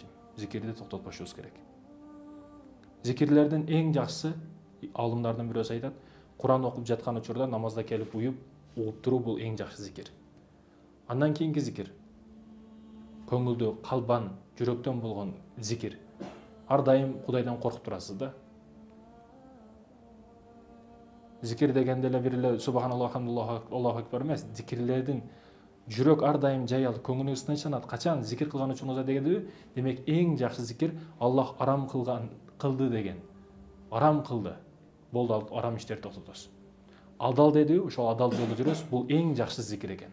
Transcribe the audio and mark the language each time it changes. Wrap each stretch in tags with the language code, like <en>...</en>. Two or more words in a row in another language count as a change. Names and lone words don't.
<ky>Зикирди токтотпошубуз керек. Зикирлердин эң жакшысы, алымдардын бирөөсү айтат, Куран окуп жаткан учурда намазда келип угуп туруу бул эң жакшы зикир. Андан кийинки зикир, көңүлдү, калбан, жүрөктөн болгон зикир. Ар дайым Кудайдан коркуп турасыз да. Зикир дегенде эле бир эле</ky> <ar>سبحان الله، حمد الله، الله أكبر</ar> <ky>эмес, зикирлердин жүрөк ар дайым жайылып, көңүлүңүз тынчсанат. Качан зикир кылган учуруңузда дегенде, демек эң жакшы зикир Аллах арам кылды деген. Арам кылды. Болду, арам иштерди токтотосуз. Адал деди, ошол адал жолдо жүрөсүз, бул эң жакшы зикир экен.</ky>